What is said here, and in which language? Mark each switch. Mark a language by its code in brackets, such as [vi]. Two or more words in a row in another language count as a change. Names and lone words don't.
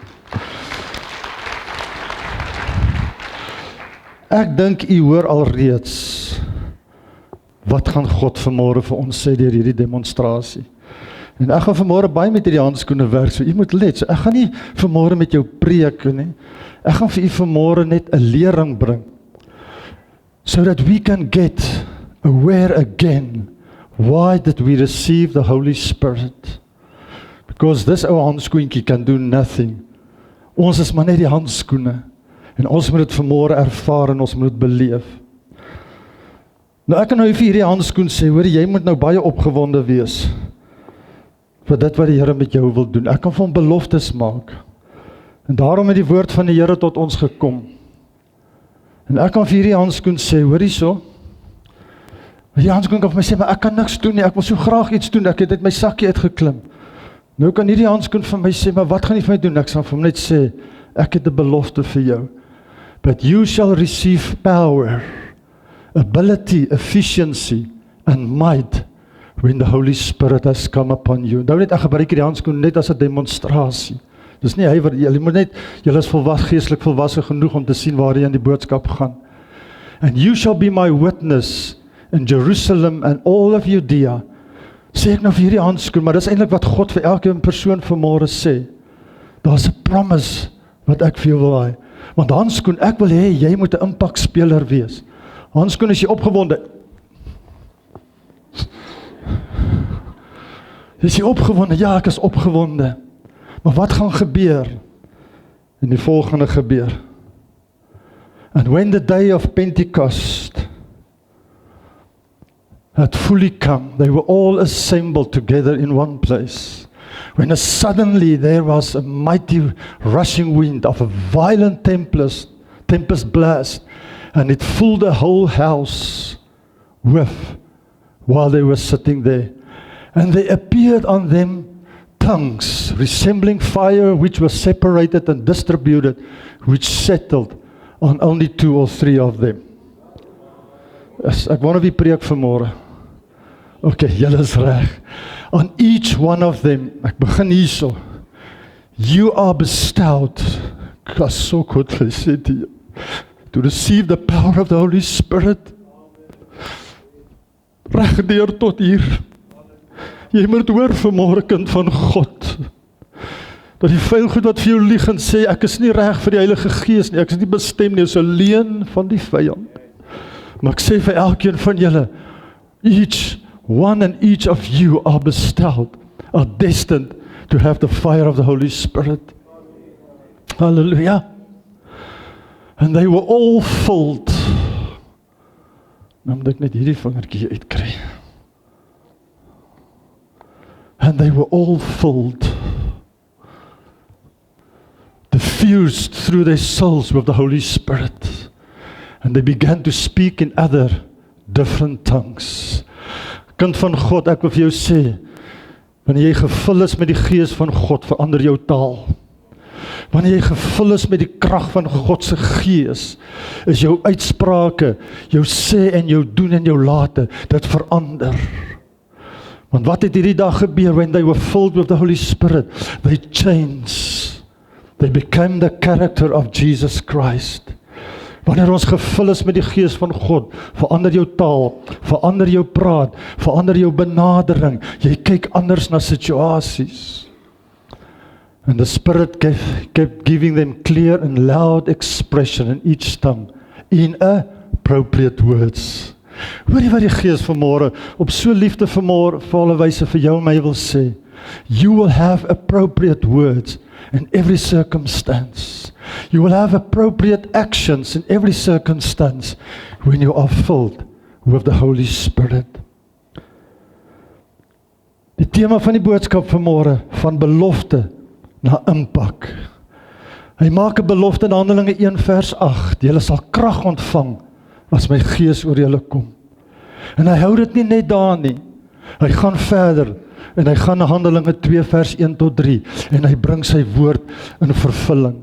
[af] Ek dink u hoor alreeds, wat gaan God vanmôre vir ons sê deur hierdie demonstrasie. En ek gaan vanmôre baie met hierdie handskoene werk, so u moet let, so ek gaan nie vanmôre met jou preek nie, ek gaan vir u vanmôre net 'n lering bring, [en] so that we can get aware again, why did we receive the Holy Spirit? Because this [af] ou handskoentjie [en] can do nothing. [af] Ons is maar net die handskoene, en ons moet dit vanmôre ervaar en ons moet dit beleef. Nou ek kan nou vir hierdie handskoen sê, hoor jy moet nou baie opgewonde wees, vir dit wat die Here met jou wil doen. Ek kan vir hom beloftes maak. En daarom het die woord van die Here tot ons gekom. En ek kan vir hierdie handskoen sê, hoor hierso. Die handskoen kan vir my sê, maar ek kan niks doen nie, ek wil so graag iets doen, ek het uit my sakkie uitgeklim. Nou kan hierdie handskoen vir my sê, maar wat gaan jy vir my doen? Ek sal vir hom net sê, ek het 'n belofte vir jou. [en] But you shall receive power, ability, efficiency, and might when the Holy Spirit has come upon you. [af] Nou net ek gebruik hierdie handskoen net as 'n demonstrasie. Dis nie hy wat jy moet net, jy is geestelik volwasse genoeg om te sien waar jy in die boodskap gaan. [en] And you shall be my witness in Jerusalem and all of Judea. [af] Sê ek nou vir hierdie handskoen, maar dis eintlik wat God vir elke persoon vanmôre sê. Daar's 'n promise wat ek vir jou wil hê. Want handskoen, ek wil hê jy moet 'n impakspeler wees. Handskoen, is jy opgewonde? Is jy opgewonde? Ja, ek is opgewonde. Maar wat gaan gebeur? En die volgende gebeur. [en] And when the day of Pentecost had fully come, they were all assembled together in one place. When suddenly there was a mighty rushing wind of a violent tempest blast, and it filled the whole house with, while they were sitting there. And there appeared on them tongues, resembling fire, which was separated and distributed, which settled on only 2 or 3 of them. [af] Ek wou nou die preek vanmôre. Okay, julle is reg. [en] On each one of them, [af] ek begin hierso. [en] You are bestowed, so good to receive the power of the Holy Spirit. [af] Regdeur tot hier. Jy moet hoor vanmôre, kind van God. Dat die vuil goed wat vir jou lieg en sê, ek is nie reg vir die Heilige Gees nie, ek is nie bestem nie, is 'n leuen van die vyand. Maar ek sê vir elkeen van julle, [en] each one and each of you are besteld, are destined to have the fire of the Holy Spirit. Hallelujah. And they were all filled. [af] Nou moet ek net hierdie vingertjie uitkry. [en] And they were all filled, diffused through their souls with the Holy Spirit. And they began to speak in other different tongues. [af] Kind van God, ek wil vir jou sê, wanneer jy gevul is met die Gees van God, verander jou taal. Wanneer jy gevul is met die krag van God se Gees, is jou uitsprake, jou sê en jou doen en jou late, dit verander. Want wat het hierdie dag gebeur, [en] when they were filled with the Holy Spirit, they changed. They became the character of Jesus Christ. [af] Wanneer ons gevul is met die Gees van God, verander jou taal, verander jou praat, verander jou benadering, jy kyk anders na situasies. [en] And the Spirit kept giving them clear and loud expression in each tongue, in appropriate words. [af] Hoor jy wat die Gees vanmôre op so liefde volle wyse vir jou en my wil sê? [en] You will have appropriate words in every circumstance. You will have appropriate actions in every circumstance when you are filled with the Holy Spirit. [af] Die tema van die boodskap vanmôre, van belofte na impak. Hy maak 'n belofte in Handelinge 1 vers 8, julle sal krag ontvang as my Gees oor julle kom. En hy hou dit nie net daar nie. Hy gaan verder en hy gaan na Handelinge 2 vers 1 tot 3 en hy bring sy woord in vervulling.